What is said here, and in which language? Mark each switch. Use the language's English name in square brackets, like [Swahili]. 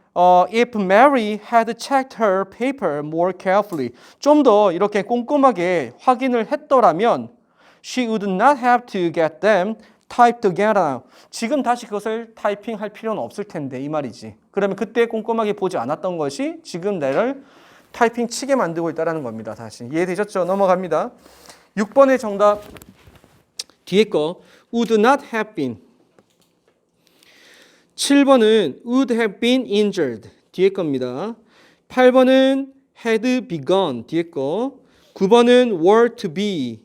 [English] If Mary had checked her paper more carefully. [Korean] 좀 더 이렇게 꼼꼼하게 확인을 했더라면 [English] She would not have to get them typed again now. [Korean] 지금 다시 그것을 타이핑할 필요는 없을 텐데 이 말이지. 그러면 그때 꼼꼼하게 보지 않았던 것이 지금 나를 타이핑 치게 만들고 있다는 겁니다. 다시 이해되셨죠? 넘어갑니다. 6번의 정답 뒤에 거 [English] would not have been. [Korean] 7번은 [English] would have been injured. [Korean] 뒤에 겁니다. 8번은 [English] had begun. [Korean] 뒤에 거. 9번은 [English] were to be.